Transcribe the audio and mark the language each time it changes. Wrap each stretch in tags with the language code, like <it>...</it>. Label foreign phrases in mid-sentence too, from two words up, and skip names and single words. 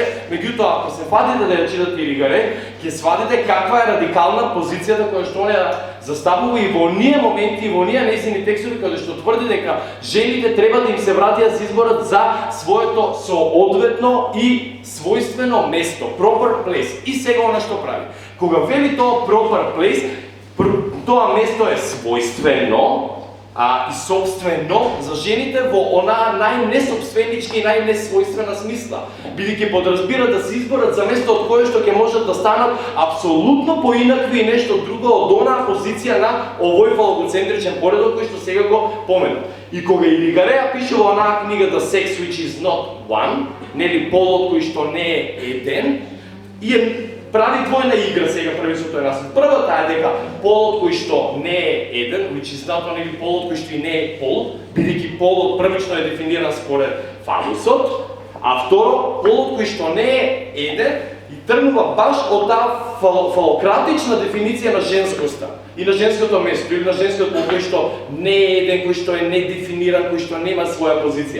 <mk>Меѓутоа ако се фатите да ја читате Иригаре, ќе сватите каква е радикална позицијата која што она заставува и во оние моменти и во оние нејзини текстови каде што тврди дека жените треба да им се вратија се изборат за своето соодветно и својствено место,</mk> <en>proper place.</en> <mk>И сега она што прави. Кога вели тоа</mk> <en>proper place,</en> <mk>тоа место е својствено и собствено за жените во онаа најнесобственичка и најнесвојствена смисла, бидејќи подразбира да се изборат за место од кое што ќе можат да станат апсолутно поинакви и нешто друго од онаа позиција на овој фалогоцентричен поредок кој што сега го поменав. И кога Иригареја пише во онаа книга The Sex Which Is Not One, нели полот кој што не е еден, и прави двојна игра сега првичното е наслед. Првата е дека полот кој што не е еден,</mk> <en>which is not only</en> <mk>полот кој што и не е пол, бидејќи полот првично е дефиниран според фалусот, а второ, полот кој што не е еден и тргнува баш од таа фалократична дефиниција на женскоста и на женското место, или на женското пол кој што не е еден, кој што е недефиниран, кој што нема своја позиција.</mk>